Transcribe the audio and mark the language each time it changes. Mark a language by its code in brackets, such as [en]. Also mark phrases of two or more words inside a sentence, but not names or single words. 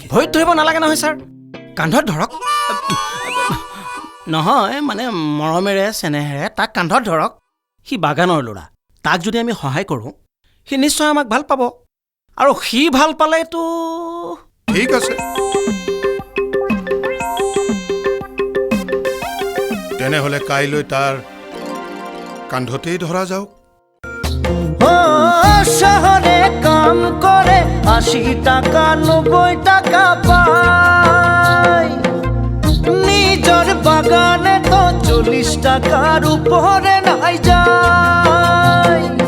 [as] ভৰিত ধৰিব নালাগে নহয় ছাৰ কান্ধত ধৰক নহয় মানে মৰমেৰে চেনেহেৰে তাক কান্ধত ধৰক সি বাগানৰ ল'ৰা তাক যদি আমি সহায় কৰোঁ সি নিশ্চয় আমাক ভাল পাব আৰু সি ভাল পালেতো ঠিক আছে তেনেহ'লে কাইলৈ তাৰ কান্ধতেই ধৰা যাওক [bn] শহরে কাম করে 80 টাকা 90 টাকা পায় নিজর বাগানে তো 40 টাকার উপরে নাই যায়